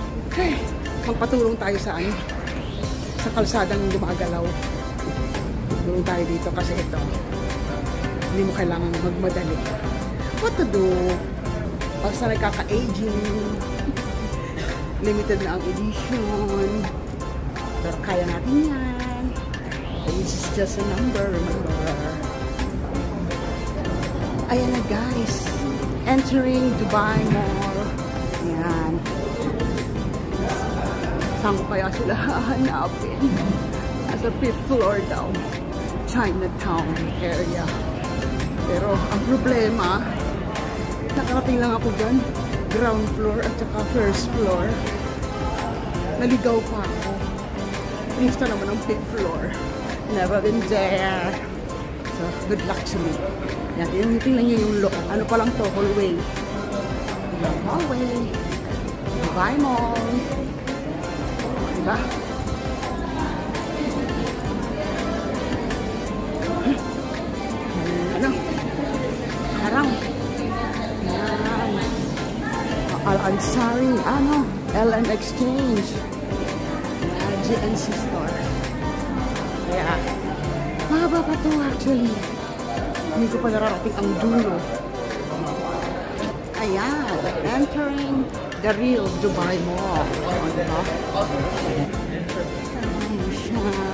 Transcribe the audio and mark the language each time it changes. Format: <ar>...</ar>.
<tl>Okay. Magpatulong tayo sa ano, sa kalsadang gumagalaw. Tulong tayo dito kasi ito, hindi mo kailangan magmadali.</tl> <en>What to do?</en> <tl>Pag sa nagkaka-aging, limited na ang edition. Pero kaya natin yan.</tl> <en>Age is just a number, remember?</en> <tl>Ayan na guys.</tl> <en>Entering Dubai Mall.</en> <tl>Ayan. Saan ko kaya sila hanapin? Nasa 5th floor daw.</tl> <en>Chinatown area.</en> <tl>Pero ang problema, nakarating lang ako dyan.</tl> <en>Ground floor at saka first floor.</en> <tl>Naligaw pa ako. Gusto naman ang 5th floor.</tl> <en>Never been there. So, good luck to me.</en> <tl>Yan, tingnan nyo yung look. Ano pa lang to? Hallway. Hallway. Dubai Mall. Diba? Ano? Harang. Yan. Al-Ansari. Ano?</tl> <en>LM Exchange. GNC Store.</en> <tl>Kaya, mahaba pa to actually. Hindi ko pa nararating ang dulo.</tl> <en>Ayan, entering the real Dubai Mall. Diba?</en> <tl>Ayan siya.</tl>